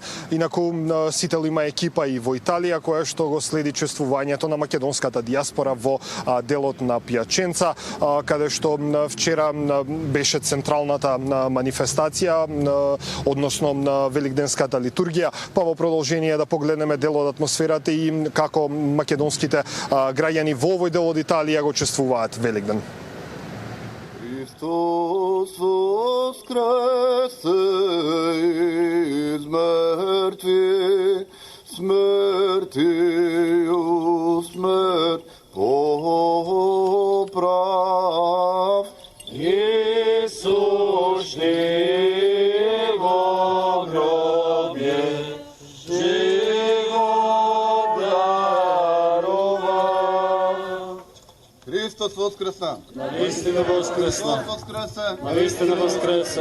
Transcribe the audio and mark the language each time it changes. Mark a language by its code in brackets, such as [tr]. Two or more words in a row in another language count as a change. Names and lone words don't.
[mk] Инаку Сител има екипа и во Италија која што го следи чествувањето на македонската диаспора во делот на Пијаченца, каде што вчера беше централната манифестација, односно великденската литургија, па во продолжение да погледнеме дел од атмосферата и како македонските граѓани во овој дел од Италија го чествуваат Великден. [cu] Христос воскресе из мертви, смертью смерть поправ. Иисус во гробе живот дарова. [mk] Христос воскресна! Наистина воскресна! Наистина воскресе!